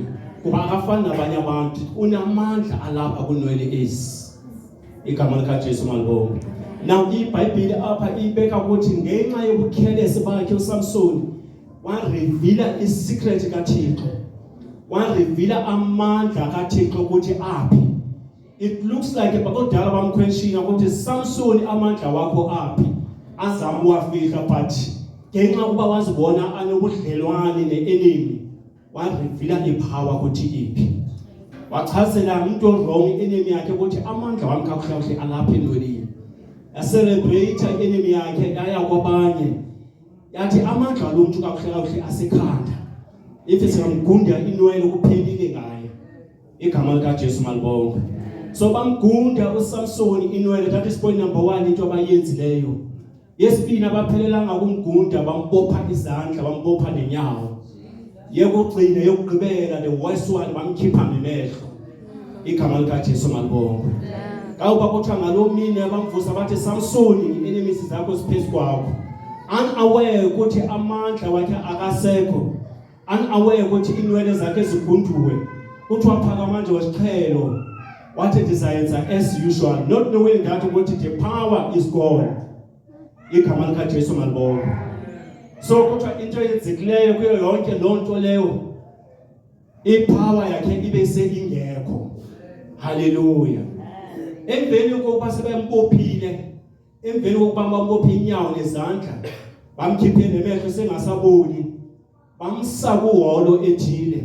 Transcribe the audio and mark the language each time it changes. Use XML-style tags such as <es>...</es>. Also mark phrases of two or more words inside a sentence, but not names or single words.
<xh>Kuba akafana nabanye abantu, unamandla alapha kunwele ezi. Igama likaJesu malibonke. Now iBhayibheli apha ibeka ukuthi ngenxa yobukhelesi bakhe uSamson wareveala isecret kaThixo. Wareveala amandla kaThixo ukuthi aphi.</xh> <en>It looks like</en> <xh>bakudala bamquestion ukuthi Samson amandla wakho aphi. Azama wafika but ngenxa kuba wazibona anobudlelwane neenemy wareveala ipower ukuthi iphi. Wachazela umuntu</xh> <en>wrong enemy</en> <xh>yakhe ukuthi amandla wami kakuhle alapha enweleni.</xh> <en>Celebrate enemy</en> <xh>yakhe yaya kwabanye. Yathi amandla lo muntu kakuhle asekhanda. Ithi singamgunda inwele kuphelile ngaye. Igama likaJesu malibonke. So bamgunda uSamson inwele,</xh> <en>that is point number 1</en> <xh>into abayenzileyo. Yesibini abaphelelanga kumgunda bambopha izandla bambopha nenyawo. Yekugcina yokugqibela</xh> <en>the worst one</en> <xh>bamkhipha nemehlo. Igama likaJesu malibonke. Kawuba kuthiwa ngalo mini abamvusa bathi Samson enemies zakho siphezu kwakho. Unaware ukuthi amandla wakhe akasekho. Unaware ukuthi inwele zakhe zigunduwe. Kuthiwa phaka manje wesiqhelo. Wathi ndizayenza</xh> <en>as usual, not knowing that ukuthi the power is gone.</en> <xh>Igama likaJesu malibonke. So kuthiwa into yenzekileyo kuyo yonke lonto leyo ipower yakhe ibe seyingekho. Hallelujah. Emveni kokuba sebembophile, emveni kokuba bambophe inyawo nezandla, bamkhiphe nemehlo sengasaboni, bamsa kuholo ethile.</xh>